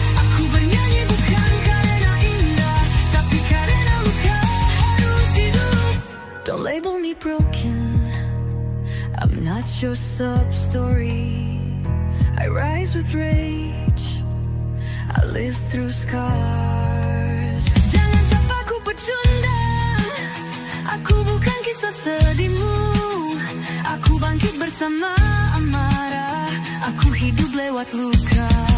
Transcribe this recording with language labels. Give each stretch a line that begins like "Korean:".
Indonesian: Aku bernyanyi bukan karena indah, tapi karena luka harus hidup.
English: Don't label me broken, I'm not your sub-story. I rise with rage, I live through scars.
Indonesian: Jangan cap aku pecundang, aku bukan kisah sedihmu. Aku bangkit bersama amarah, aku hidup lewat luka.